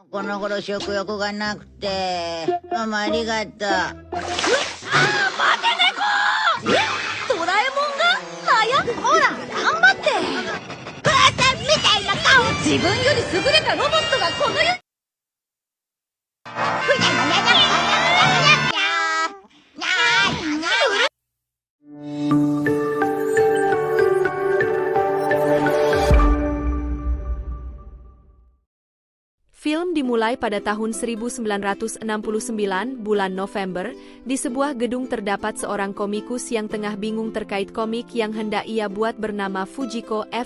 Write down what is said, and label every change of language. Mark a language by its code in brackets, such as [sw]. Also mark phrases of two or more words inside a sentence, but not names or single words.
[ja] この頃食欲がなくて。ママありがとう。待て猫！ドラえもんが早くほら頑張って母さんみたいな顔自分より優れたロボットがこの世に [id] Film dimulai pada tahun 1969 bulan November, di sebuah gedung terdapat seorang komikus yang tengah bingung terkait komik yang hendak ia buat bernama Fujiko F.